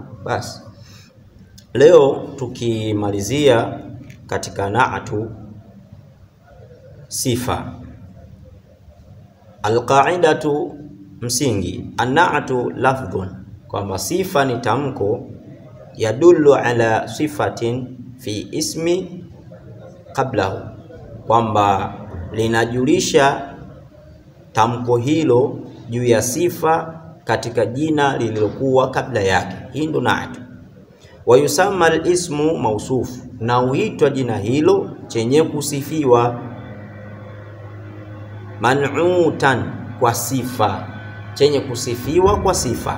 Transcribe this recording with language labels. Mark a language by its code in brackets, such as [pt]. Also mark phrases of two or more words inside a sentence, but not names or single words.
[sw] Basi leo tukimalizia katika na'tu sifa. Alqaidatu, msingi. [ar] النعت لفظ, [sw] kwamba sifa ni tamko, [ar] يدل على صفة في اسم قبله, [sw] kwamba linajulisha tamko hilo juu ya sifa katika jina lililokuwa kabla yake. Hii ndo na'tu. [ar] ويسمى الاسم موصوف, [sw] na huitwa jina hilo chenye kusifiwa, man'utan, kwa sifa, chenye kusifiwa kwa sifa.